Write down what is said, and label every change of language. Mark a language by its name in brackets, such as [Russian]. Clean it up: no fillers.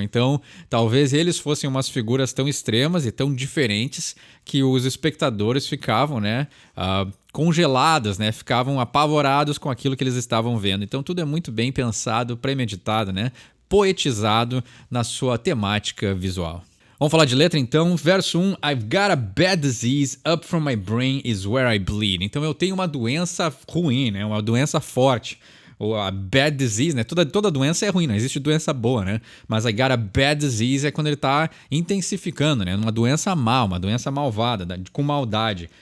[Portuguese] Então, talvez eles fossem umas figuras tão extremas e tão diferentes que os espectadores ficavam, né, congelados, né? Ficavam apavorados com aquilo que eles estavam vendo. Então, tudo é muito bem pensado, premeditado, né? Poetizado na sua temática visual. Vamos falar de letra então. Verso 1. [English] I've got a bad disease, up from my brain is where I bleed. [Portuguese] Então eu tenho uma doença ruim, né? Uma doença forte. Ou a bad disease, né? Toda doença é ruim, não existe doença boa, né? Mas [English] I got a bad disease [Portuguese] é quando ele tá intensificando, né? Uma doença má, uma doença malvada, com maldade.